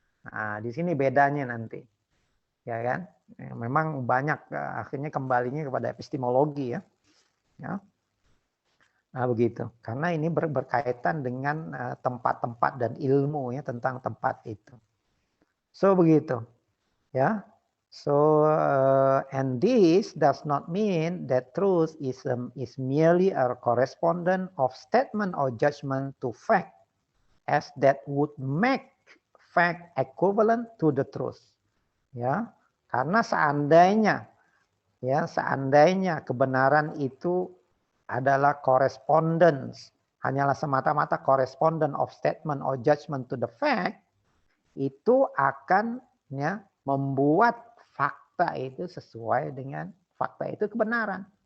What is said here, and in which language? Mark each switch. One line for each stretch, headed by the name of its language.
Indonesian: Nah, di sini bedanya nanti, ya kan? Memang banyak akhirnya kembalinya kepada epistemologi ya. Nah begitu, karena ini berkaitan dengan tempat-tempat dan ilmu ya tentang tempat itu. So begitu, ya.
English: So and this does not mean that truth is merely a correspondent of statement or judgment to fact, as that would make fact equivalent to the truth.
Indonesian: Ya, karena seandainya kebenaran itu adalah correspondence, hanyalah semata-mata
English: correspondent of statement or judgment to the fact,
Indonesian: itu akan ya membuat fakta itu sesuai dengan fakta itu kebenaran.